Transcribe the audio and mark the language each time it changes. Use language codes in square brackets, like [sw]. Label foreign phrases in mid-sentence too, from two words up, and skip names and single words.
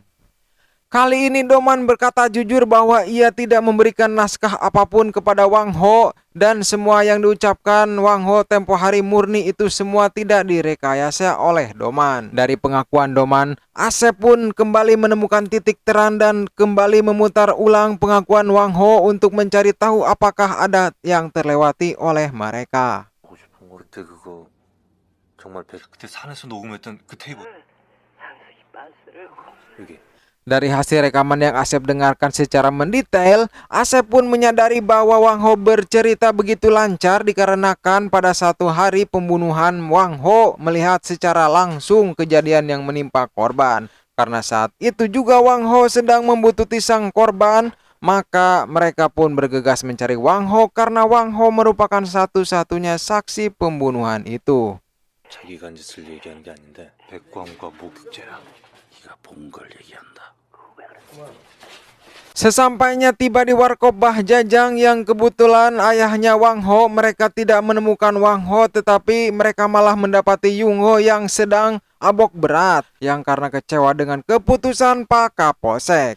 [id] Kali ini Doman berkata jujur bahwa ia tidak memberikan naskah apapun kepada Wang Ho, dan semua yang diucapkan Wang Ho tempo hari murni itu semua tidak direkayasa oleh Doman. Dari pengakuan Doman, Asep pun kembali menemukan titik terang dan kembali memutar ulang pengakuan Wang Ho untuk mencari tahu apakah ada yang terlewati oleh mereka. [ko] 보고 싶은 거 그때 그거 정말 그때 산에서 녹음했던 그 테이프 여기 [id] Dari hasil rekaman yang Asep dengarkan secara mendetail, Asep pun menyadari bahwa Wang Ho bercerita begitu lancar dikarenakan pada satu hari pembunuhan Wang Ho melihat secara langsung kejadian yang menimpa korban. Karena saat itu juga Wang Ho sedang membutuhkan sang korban, maka mereka pun bergegas mencari Wang Ho karena Wang Ho merupakan satu-satunya saksi pembunuhan itu. [ko] 자기가 한 짓을 얘기하는 게 아닌데 백광과 목격죄야. 네가 본 걸 얘기한다. [id] Sesampainya tiba di warkop Bahjajang yang kebetulan ayahnya Wang Ho, mereka tidak menemukan Wang Ho, tetapi mereka malah mendapati Yung Ho yang sedang abok berat, yang karena kecewa dengan keputusan Pak Kapolsek.